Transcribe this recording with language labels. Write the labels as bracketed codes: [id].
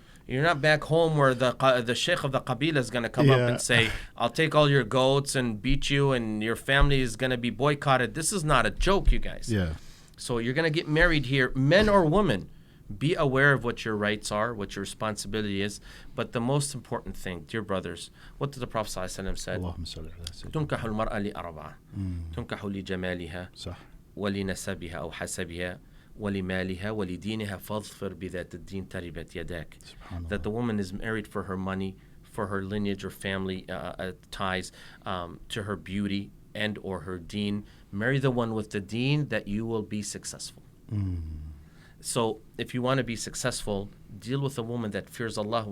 [en] You're not back home where the sheikh of the qabila is going to come up and say, I'll take all your goats and beat you, and your family is going to be boycotted. This is not a joke, you guys. Yeah. So you're going to get married here, men or women. Be aware of what your rights are, what your responsibility is. But the most important thing, dear brothers, what did the Prophet ﷺ said? [ar] تنكح المرأة لأربعة تنكح لجمالها صح. ولنسبها أو حسبها ولمالها ولدينها فاظفر بذات الدين تربت يداك. [en] That the woman is married for her money, for her lineage or family ties, to her beauty and or her deen. Marry the one with the deen that you will be successful. So if you want to be successful, deal with a woman that fears Allah.